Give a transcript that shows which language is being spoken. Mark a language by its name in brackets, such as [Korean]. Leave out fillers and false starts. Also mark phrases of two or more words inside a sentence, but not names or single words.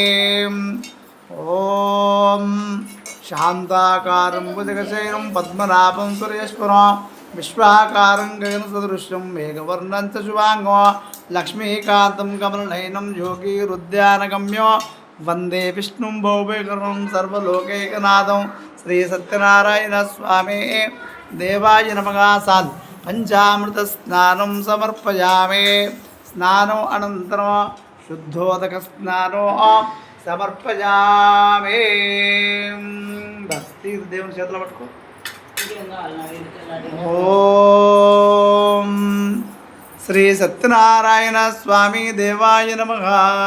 [Sanskrit] ओम शांताकारं भुजगशयनं पद्मनाभं सुरेश्वरं विश्वाकारं गगनसदृशं मेघवर्णं च शुभांगं लक्ष्मीकान्तं कमलनयनं योगिरुद्यानगम्यो वंदे विष्णुं भुवनेश्वरं सर्वलोकैकनाथं श्री सत्यनारायण स्वामी देवाय नमः। साध पंचामृत स्नानं समर्पयामि। स्नानम् अनन्तरं शुद्धोदक स्नानो समर्पयामि। बस तीर [Telugu] దేవుని చేతుల పట్టుకో। [Sanskrit] ఓం శ్రీ సత్యనారాయణ స్వామి దేవాయ నమః।